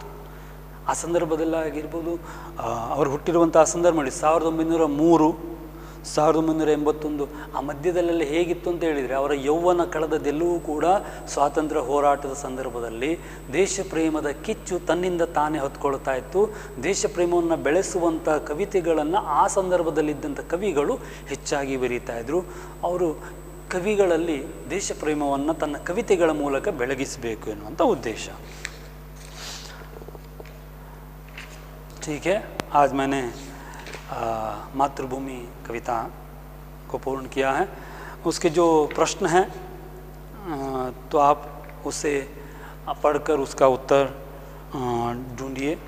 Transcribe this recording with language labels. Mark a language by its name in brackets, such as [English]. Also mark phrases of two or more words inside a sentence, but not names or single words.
[Kannada] ಆ ಸಂದರ್ಭದಲ್ಲಾಗಿರ್ಬೋದು, ಅವರು ಹುಟ್ಟಿರುವಂಥ ಸಂದರ್ಭದಲ್ಲಿ 1903 1981 ಆ ಮಧ್ಯದಲ್ಲೆಲ್ಲ ಹೇಗಿತ್ತು ಅಂತ ಹೇಳಿದರೆ, ಅವರ ಯೌವನ ಕಳೆದದೆಲ್ಲವೂ ಕೂಡ ಸ್ವಾತಂತ್ರ್ಯ ಹೋರಾಟದ ಸಂದರ್ಭದಲ್ಲಿ ದೇಶ ಪ್ರೇಮದ ಕಿಚ್ಚು ತನ್ನಿಂದ ತಾನೇ ಹೊತ್ಕೊಳ್ತಾ ಇತ್ತು. ದೇಶ ಪ್ರೇಮವನ್ನು ಬೆಳೆಸುವಂಥ ಕವಿತೆಗಳನ್ನು ಆ ಸಂದರ್ಭದಲ್ಲಿದ್ದಂಥ ಕವಿಗಳು ಹೆಚ್ಚಾಗಿ ಬರೀತಾ ಇದ್ದರು. ಅವರು ಕವಿಗಳಲ್ಲಿ ದೇಶ ಪ್ರೇಮವನ್ನು ತನ್ನ ಕವಿತೆಗಳ ಮೂಲಕ ಬೆಳಗಿಸಬೇಕು ಎನ್ನುವಂಥ ಉದ್ದೇಶ. [Hindi] ठीक है, आज मैंने मातृभूमि कविता को पूर्ण किया है. उसके जो प्रश्न हैं तो आप उसे पढ़कर उसका उत्तर ढूंढिए.